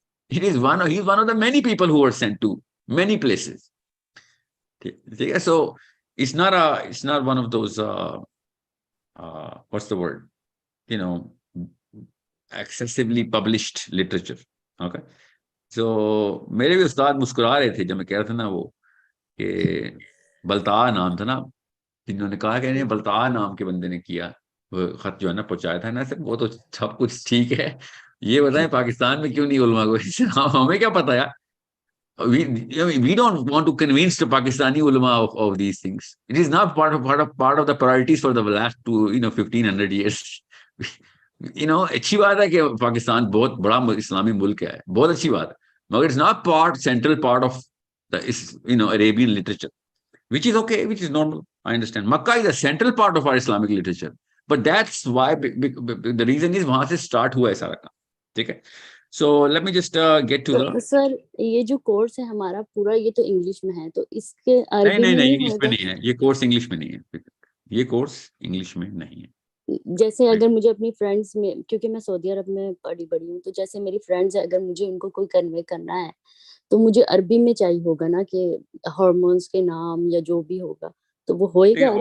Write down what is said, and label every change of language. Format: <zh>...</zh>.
<en>It is he is one of the many people who were sent to many places. So it's not one of those what's the word, excessively published literature. Okay, so</en> <ur>میرے بھی استاد مسکرا رہے تھے جب میں کہہ رہا تھا نا وہ کہ بلتاع نام تھا نا, جنہوں نے کہا کہ بلتاع نام کے بندے نے کیا وہ خط جو ہے نا پہنچایا تھا نا, وہ تو سب کچھ ٹھیک ہے, یہ بتائیں پاکستان میں کیوں نہیں علماء کو ہمیں کیا پتا یار.</ur> <en>We don't want to convince the Pakistani ulama of these things. It is not part of the priorities for the last 1500 years.</en> <ur>اچھی بات ہے کہ پاکستان بہت بڑا اسلامی ملک ہے, بہت اچھی بات ہے, مگر</ur> <en>it's not central part of the Arabian literature, which is okay, which is normal. I understand. Makkah is a central part of our Islamic literature, but that's why the reason is</en> <ur>وہاں سے start ہوا ہے سارا کام. ٹھیک ہے,</ur> <en>so let me just get to the.</en> <ur>سر یہ جو course ہے ہمارا پورا, یہ تو انگلش میں ہے, تو اس کے عربی میں نہیں انگلش میں ہوگا؟ نہیں ہے یہ کورس, انگلش میں نہیں ہے, یہ کورس انگلش میں نہیں ہے. جیسے اگر مجھے اپنی فرینڈس میں, کیونکہ میں سعودی عرب میں پڑھی بڑی ہوں, تو جیسے میری فرینڈز ہیں, اگر مجھے ان کو کوئی کنوے کرنا ہے تو مجھے عربی میں چاہیے ہوگا نا, کہ ہارمونس کے نام یا جو بھی ہوگا تو وہ ہوئے گا عربی</ur>